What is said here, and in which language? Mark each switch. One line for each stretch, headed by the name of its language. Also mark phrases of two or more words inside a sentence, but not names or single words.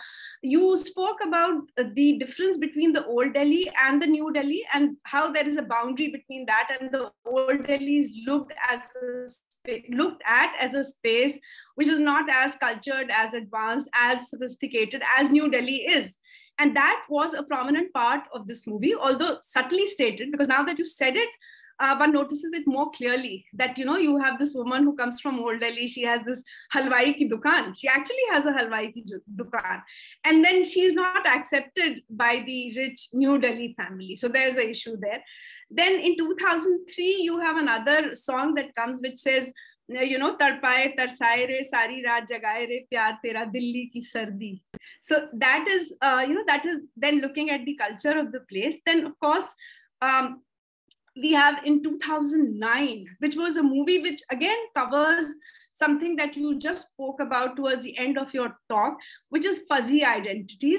English: You spoke about the difference between the old Delhi and the new Delhi, and how there is a boundary between that, and the old Delhi is looked at as a space which is not as cultured, as advanced, as sophisticated as New Delhi is. And that was a prominent part of this movie, although subtly stated, because now that you said it, one notices it more clearly, that, you have this woman who comes from Old Delhi. She has this
Hindi: हलवाई की दुकान.
English: She actually has a
Hindi: हलवाई की दुकान.
English: And then she's not accepted by the rich New Delhi family. So there's an issue there. Then in 2003, you have another song that comes which says,
Hindi: तड़पाए तरसाए रे सारी रात जगाए रे प्यार तेरा दिल्ली की सर्दी.
English: So that is, that is then looking at the culture of the place. Then of course, we have in 2009, which was a movie which again covers something that you just spoke about towards the end of your talk, which is fuzzy identities.